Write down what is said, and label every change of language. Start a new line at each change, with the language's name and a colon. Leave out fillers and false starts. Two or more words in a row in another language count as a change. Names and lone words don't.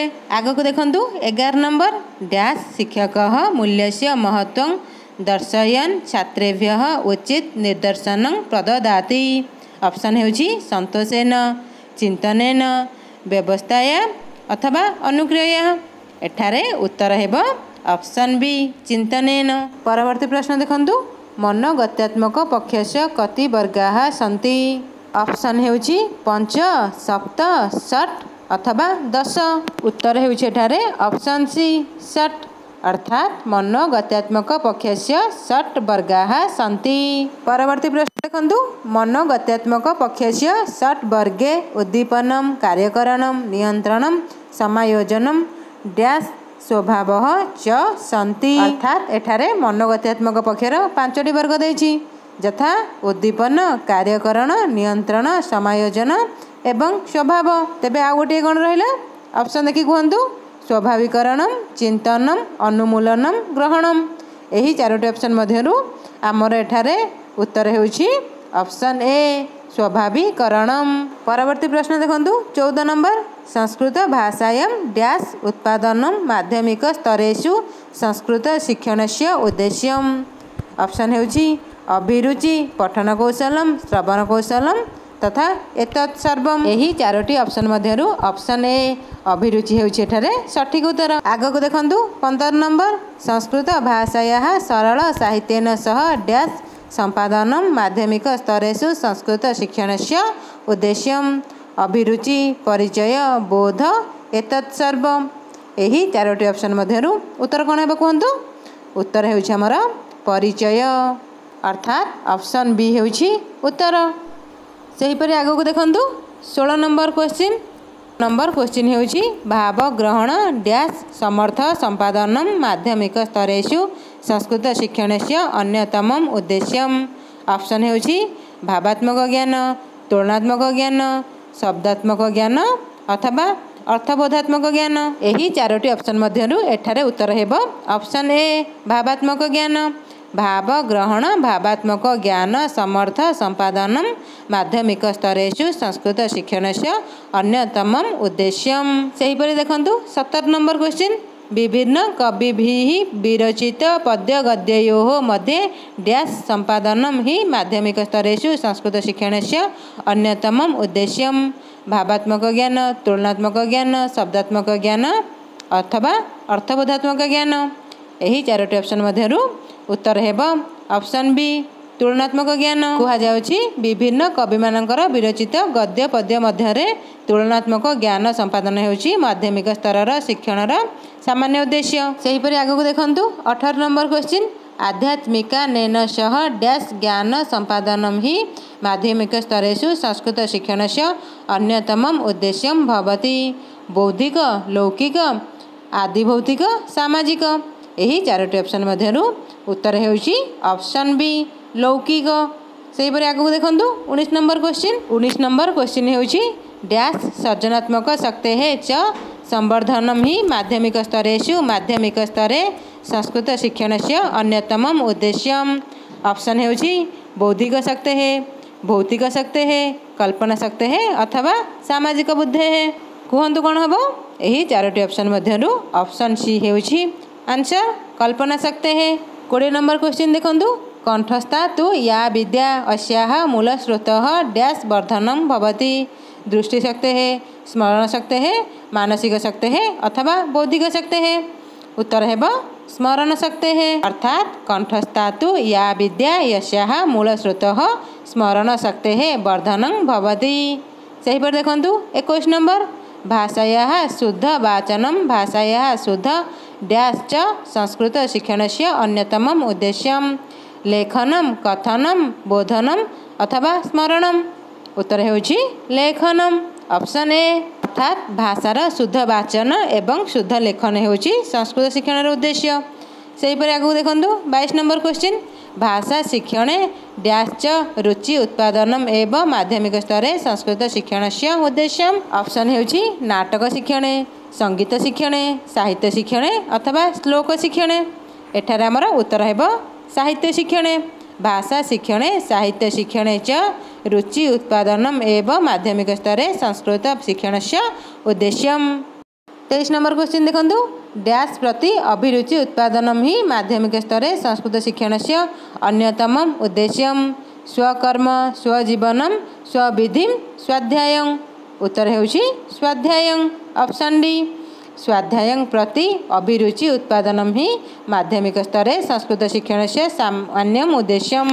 Odia: ଆଗକ ଦେଖନ୍ତୁ 11 ନମ୍ବର
Sanskrit: डैश शिक्षकः मूल्यस्य महत्वं दर्शयन् छात्रेभ्यः उचित निर्देशनं प्रददाति।
Odia: ଅପସନ ହେଉଛି
Sanskrit: संतोषेन चिंतनेन व्यवस्थाया अथवा अनुक्रियया।
Odia: ଏଠାରେ ଉତ୍ତର ହେବ ଅପସନ ବି ଚିନ୍ତନେନ। ପରବର୍ତ୍ତୀ ପ୍ରଶ୍ନ ଦେଖନ୍ତୁ
Sanskrit: मनोगत्यात्मक पक्षस्य कति वर्गाः सन्ति।
Odia: ଅପସନ ହେଉଛି 5 7 8 ଅଥବା 10। ଉତ୍ତର ହେଉଛି ଏଠାରେ ଅପସନ ସି 8 ଅର୍ଥାତ
Sanskrit: मनोगत्यात्मक पक्षस्य 8 वर्गाः सन्ति।
Odia: ପରବର୍ତ୍ତୀ ପ୍ରଶ୍ନ ଦେଖନ୍ତୁ
Sanskrit: मनोगत्यात्मक पक्षस्य 8 वर्गे उद्दीपनम कार्यकरणम नियंत्रणम समायोजनम डैश स्वभावः च सन्ति।
Odia: ଅର୍ଥାତ ଏଠାରେ ମନୋଗତ୍ୟାତ୍ମକ ପକ୍ଷର 5ଟି ବର୍ଗ ଦେଉଛି ଯଥା ଉଦ୍ଦୀପନ କାର୍ଯ୍ୟକରଣ ନିୟନ୍ତ୍ରଣ ସମାୟୋଜନ ଏବଂ ସ୍ୱଭାବ। ତେବେ ଆ ଗୋଟେ କଉଣ ରହିଲା ଅପସନ ଦେଖି କହନ୍ତୁ
Sanskrit: स्वाभाविकरणम चिंतनम अनुमूलनम ग्रहणम।
Odia: ଏହି 4ଟି ଅପସନ ମଧ୍ୟରୁ ଆମର ଏଠାରେ ଉତ୍ତର ହେଉଛି ଅପସନ ଏ ସ୍ୱାଭାବିକରଣମ। ପରବର୍ତ୍ତୀ ପ୍ରଶ୍ନ ଦେଖନ୍ତୁ 14 ନମ୍ବର
Sanskrit: संस्कृत भाषायां डैश उत्पादनम माध्यमिक स्तरेषु संस्कृत शिक्षणस्य उद्देश्यम।
Odia: ଅପସନ ହେଉଛି
Sanskrit: अभिरुचि पठन कौशलम श्रवण कौशलम तथा एतत् सर्वम।
Odia: ଏହି 4ଟି ଅପସନ ମଧ୍ୟରୁ ଅପସନ ଏ ଅଭିରୁଚି ହେଉଛି ଏଠାରେ ସଠିକ ଉତ୍ତର। ଆଗକ ଦେଖନ୍ତୁ 15 ନମ୍ବର
Sanskrit: संस्कृत भाषायाः सरल साहित्येन सह डैश संपादनम माध्यमिक स्तरेषु संस्कृत शिक्षणस्य उद्देश्यम अभिरुचि परिचय बोध एतत् सर्वम।
Odia: ଏହି 4ଟି ଅପସନ ମଧ୍ୟରୁ ଉତ୍ତର କଣ ହେବ କହନ୍ତୁ। ଉତ୍ତର ହେଉଛି ହମର ପରିଚୟ ଅର୍ଥାତ ଅପସନ ବି ହେଉଛି ଉତ୍ତର। ସେହିପରି ଆଗକ ଦେଖନ୍ତୁ 16 ନମ୍ବର କ୍ୱେସ୍ଚନ ହେଉଛି
Sanskrit: भाव ग्रहण डैश समर्थ संपादनम माध्यमिक स्तरेषु संस्कृत शिक्षणस्य अन्यतमम उद्देश्यम।
Odia: ଅପସନ ହେଉଛି
Sanskrit: भावात्मक ज्ञान तुलनात्मक ज्ञान शब्दात्मक ज्ञान अथवा अर्थबोधात्मक ज्ञान।
Odia: ଏହି 4ଟି ଅପସନ ମଧ୍ୟରୁ ଏଠାରେ ଉତ୍ତର ହେବ ଅପସନ ଏ ଭାବାତ୍ମକ ଜ୍ଞାନ।
Sanskrit: भाव ग्रहण भावात्मक ज्ञान समर्थ संपादनम माध्यमिक स्तरेषु संस्कृत शिक्षणस्य अन्यतमम उद्देश्यम।
Odia: ସେହିପରି ଦେଖନ୍ତୁ 17 ନମ୍ବର କ୍ୱେସ୍ଚନ
Sanskrit: विभिन्न कविभिः विरचित पद्य गद्ययोः मध्ये डैश संपादनम हि माध्यमिक स्तरेषु संस्कृत शिक्षणस्य अन्यतमम उद्देश्यम भावात्मक ज्ञान तुलनात्मक ज्ञान शब्दात्मक ज्ञान अथवा अर्थबोधात्मक ज्ञान।
Odia: ଏହି 4ଟି ଅପସନ ମଧ୍ୟରୁ ଉତ୍ତର ହେବ ଅପସନ ବି ତୁଳନାତ୍ମକ ଜ୍ଞାନ। କୁହା ଯାଉଛି ବିଭିନ୍ନ କବି ମାନଙ୍କର ବିରଚିତ ଗଦ୍ୟ ପଦ୍ୟ ମଧ୍ୟରେ ତୁଳନାତ୍ମକ ଜ୍ଞାନ ସମ୍ପାଦନ ହେଉଛି ମାଧ୍ୟମିକ ସ୍ତରର ଶିକ୍ଷଣର ସାମାନ୍ୟ ଉଦ୍ଦେଶ୍ୟ। ସେହିପରି ଆଗକ ଦେଖନ୍ତୁ 18 ନମ୍ବର କ୍ୱେସ୍ଚନ
Sanskrit: आध्यात्मिकानेन सह डैश ज्ञान संपादनम हि माध्यमिक स्तरेषु संस्कृत शिक्षणस्य अन्यतमम उद्देश्यम भवति बौद्धिक लौकिक आदिभौतिक सामाजिक।
Odia: ଏହି 4ଟି ଅପସନ ମଧ୍ୟରୁ ଉତ୍ତର ହେଉଛି ଅପସନ ବି ଲୌକିକ। ସେହିପରି ଆଗକ ଦେଖନ୍ତୁ 19 ନମ୍ବର କ୍ୱେସ୍ଚନ ହେଉଛି
Sanskrit: डैश सर्जनात्मक शक्तेः च संवर्धनम हि माध्यमिक स्तरेषु माध्यमिक स्तरे संस्कृत शिक्षणस्य अन्यतमम उद्देश्यम।
Odia: ଅପସନ ହେଉଛି
Sanskrit: बौद्धिक शक्तेः भौतिक शक्तेः कल्पना शक्तेः अथवा सामाजिक बुद्धेः।
Odia: କହନ୍ତୁ କଣ ହବ। ଏହି 4ଟି ଅପସନ ମଧ୍ୟରୁ ଅପସନ ସି ହେଉଛି ଆନସର
Sanskrit: कल्पना शक्तेः।
Odia: 20 ନମ୍ବର କ୍ୱେସ୍ଚନ ଦେଖନ୍ତୁ
Sanskrit: कंठस्था तु या विद्या अस्याः मूल स्रोतः डैश वर्धनम भवति दृष्टिशक्तेः स्मरण शक्तेः मानसिक शक्तेः अथवा बौद्धिक शक्तेः।
Odia: ଉତ୍ତର ହେବ
Sanskrit: स्मरण शक्तेः अर्थात कंठस्था तु या विद्या यस्याः मूल स्रोतः स्मरण शक्तेः वर्धनं भवति।
Odia: ସେହିପରି ଦେଖନ୍ତୁ 21 ନମ୍ବର
Sanskrit: भाषायाः शुद्ध वाचनम भाषायाः शुद्ध डैश च संस्कृत शिक्षणस्य अन्यतमम् उद्देश्यं लेखनम कथनम बोधनम अथवा स्मरणम।
Odia: ଉତ୍ତର ହେଉଛି ଲେଖନମ ଅପସନ ଏ ଅର୍ଥାତ ଭାଷାର ଶୁଦ୍ଧ ବାଚନ ଏବଂ ଶୁଦ୍ଧ ଲେଖନ ହେଉଛି ସଂସ୍କୃତ ଶିକ୍ଷଣ ଉଦ୍ଦେଶ୍ୟ। ସେ ଆଗୁ ଦେଖ 22 ନମ୍ବର କ୍ୱେସ୍ଚନ
Sanskrit: भाषा शिक्षणे डैश च रुचि उत्पादनम एवं माध्यमिक स्तरे संस्कृत शिक्षणस्य उद्देश्यम।
Odia: ଅପସନ ହେଉଛି
Sanskrit: नाटक शिक्षणे संगीत शिक्षणे साहित्य शिक्षणे अथवा श्लोक शिक्षणे।
Odia: ଏଠାରେ ହମର ଉତ୍ତର ହେବ
Sanskrit: साहित्य शिक्षणे भाषा शिक्षणे साहित्य शिक्षणे च रुचि उत्पादनम एवं माध्यमिक स्तरे संस्कृत शिक्षणस्य उद्देश्यम।
Odia: 23 ନମ୍ବର କ୍ୱେସ୍ଚନ ଦେଖନ୍ତୁ
Sanskrit: डैश प्रति अभिरुचि उत्पादनम ही माध्यमिक स्तरे संस्कृत शिक्षणस्य अन्यतमम् उद्देश्यम स्वकर्म स्वजीवनम स्वविधिम स्वाध्यायं।
Odia: ଉତ୍ତର ହେଉଛି
Sanskrit: स्वाध्यायं
Odia: ଅପସନ ଡି
Sanskrit: स्वाध्यायं प्रति अभिरुचि उत्पादनम ही माध्यमिक स्तरे संस्कृत शिक्षणस्य सामान्यम उद्देश्यम।